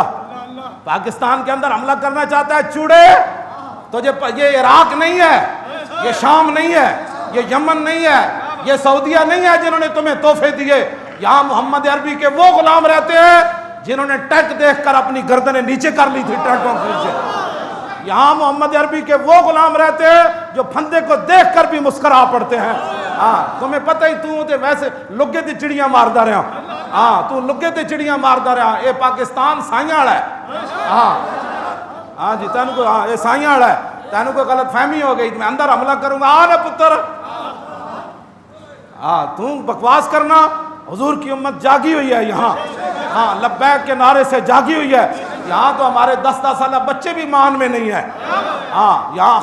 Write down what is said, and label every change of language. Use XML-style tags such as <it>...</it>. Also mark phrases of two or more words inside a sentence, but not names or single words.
<ur>پاکستان کے اندر حملہ کرنا چاہتا ہے، چوڑے تو یہ عراق نہیں ہے، یہ شام نہیں ہے، یہ یمن نہیں ہے، یہ سعودیہ نہیں ہے جنہوں نے تمہیں تحفے دیے، یہاں محمد عربی کے وہ غلام رہتے ہیں جنہوں نے ٹیک دیکھ کر اپنی گردنیں نیچے کر لی تھی ٹیکوں کے نیچے، یہاں محمد عربی کے وہ غلام رہتے ہیں جو پھندے کو دیکھ کر بھی مسکرا پڑتے ہیں۔</ur> <pa>ہاں تمہیں پتہ ہی تو ویسے لگے تے چڑیاں ماردا رہا، ہاں تو لگے تے چڑیاں ماردا رہا، اے پاکستان سائیاں والا ہے۔</pa> <ur>ہاں جی تینوں کو، ہاں یہ سائیاں والا ہے، تینوں کو غلط فہمی ہو گئی، میں اندر حملہ کروں گا،</ur> <pa>آ نا پتر،</pa> <ur>ہاں تو بکواس کرنا، حضور کی امت جاگی ہوئی ہے یہاں، ہاں لبیک کے نعرے سے جاگی ہوئی ہے یہاں، تو ہمارے 10 سالہ بچے بھی مان میں نہیں ہے، ہاں یہاں</ur>